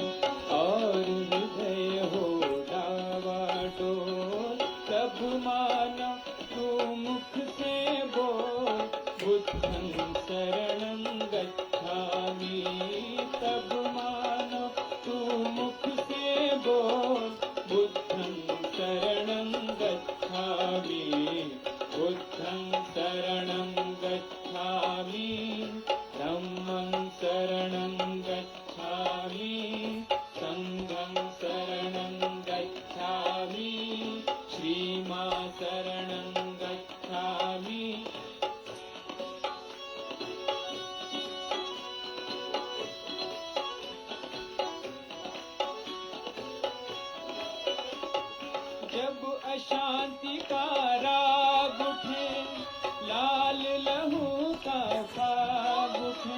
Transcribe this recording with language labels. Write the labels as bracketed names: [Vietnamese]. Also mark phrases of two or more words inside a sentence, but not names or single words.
[Hindi] और हृदय हो डावाडोल, तब माना तू मुख से बोल [Pali] बुद्धं शरणं गच्छामि। [Hindi] तब माना तू मुख से बोल [Pali] बुद्धं शरणं गच्छामि। बुद्धं शरणं गच्छामि, धम्मं शरणं गच्छामि, संघं शरणं गच्छामि, श्रीमां शरणं गच्छामि। [Hindi] जब अशांति का राग उठे, लाल लहू का फाग उठे।